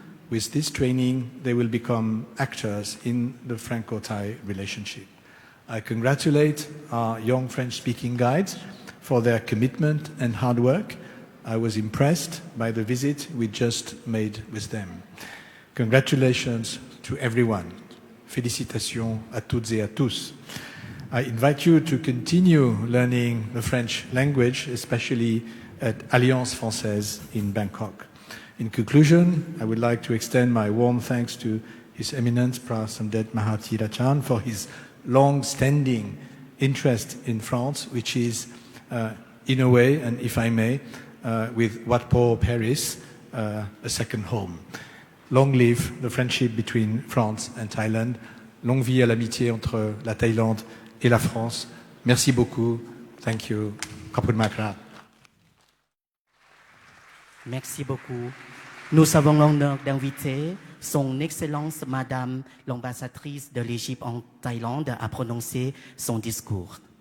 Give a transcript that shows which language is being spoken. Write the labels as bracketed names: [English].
[English] With this training, they will become actors in the Franco-Thai relationship. I congratulate our young French-speaking guides for their commitment and hard work. I was impressed by the visit we just made with them. Congratulations to everyone. [French] Félicitations à toutes et à tous. [English] I invite you to continue learning the French language, especially at Alliance Française in Bangkok. In conclusion, I would like to extend my warm thanks to His Eminence Prasamdet Mahathirachan for his long-standing interest in France, which is, in a way, and if I may, with Wat Po Paris, a second home. Long live the friendship between France and Thailand. [French] Longue vie à l'amitié entre la Thaïlande et la France. Merci beaucoup. [English] Thank you. [Thai] Khop kun mak krab. [French] Merci beaucoup. Nous avons l'honneur d'inviter son Excellence Madame l'ambassadrice de l'Égypte en Thaïlande à prononcer son discours.